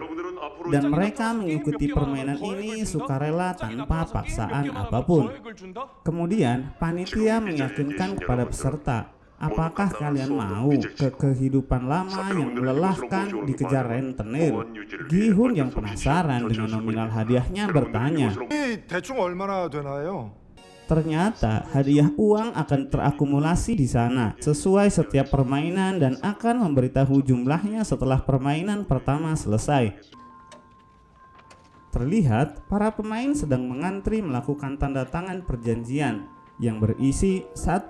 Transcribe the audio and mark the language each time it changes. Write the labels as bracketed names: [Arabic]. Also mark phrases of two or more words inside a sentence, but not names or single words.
[Indonesian] Dan mereka mengikuti permainan ini sukarela tanpa paksaan apapun. Kemudian panitia meyakinkan kepada peserta, apakah kalian mau ke kehidupan lama yang melelahkan dikejar rentenir? Gi-hun yang penasaran dengan nominal hadiahnya bertanya. [Korean] 대충 얼마나 되나요? [Indonesian] Ternyata hadiah uang akan terakumulasi di sana sesuai setiap permainan dan akan memberitahu jumlahnya setelah permainan pertama selesai. Terlihat para pemain sedang mengantri melakukan tanda tangan perjanjian yang berisi 1.